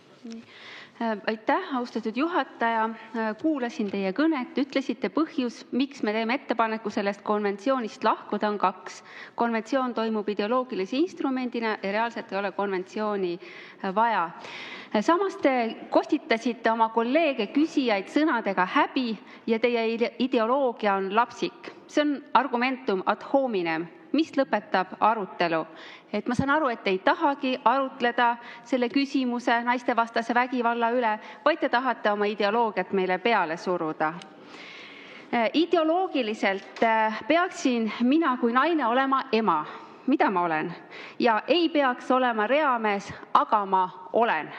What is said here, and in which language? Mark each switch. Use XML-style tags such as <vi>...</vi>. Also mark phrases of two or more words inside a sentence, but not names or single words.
<et>Aitäh, austatud juhataja. Kuulasin teie kõnet, ütlesite põhjus, miks me teeme ettepaneku sellest konventsioonist lahkuda on 2. Konventsioon toimub ideoloogilise instrumendina ja reaalselt ei ole konventsiooni vaja. Samas te kostitasite oma kolleege küsijaid sõnadega häbi ja teie ideoloogia on lapsik. See on</et> <la>argumentum ad hominem,</la> <et>mis lõpetab arutelu. Et ma saan aru, et ei tahagi arutleda selle küsimuse naistevastase vägivalla üle, vaid te tahate oma ideoloogiat meile peale suruda. Ideoloogiliselt peaksin mina kui naine olema ema, mida ma olen, ja ei peaks olema reamees, aga ma olen.</et>